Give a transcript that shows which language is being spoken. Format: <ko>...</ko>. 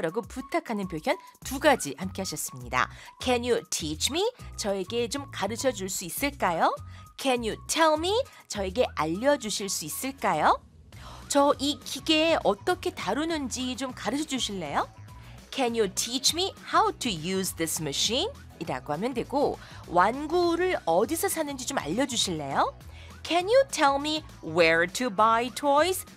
<ko>라고 부탁하는 표현 두 가지 함께 하셨습니다.</ko> <en>Can you teach me?</en> <ko>저에게 좀 가르쳐 줄 수 있을까요?</ko> <en>Can you tell me?</en> <ko>저에게 알려주실 수 있을까요? 저 이 기계 어떻게 다루는지 좀 가르쳐 주실래요?</ko> <en>Can you teach me how to use this machine?</en> <ko>이라고 하면 되고 완구를 어디서 사는지 좀 알려주실래요?</ko> <en>Can you tell me where to buy toys?</en>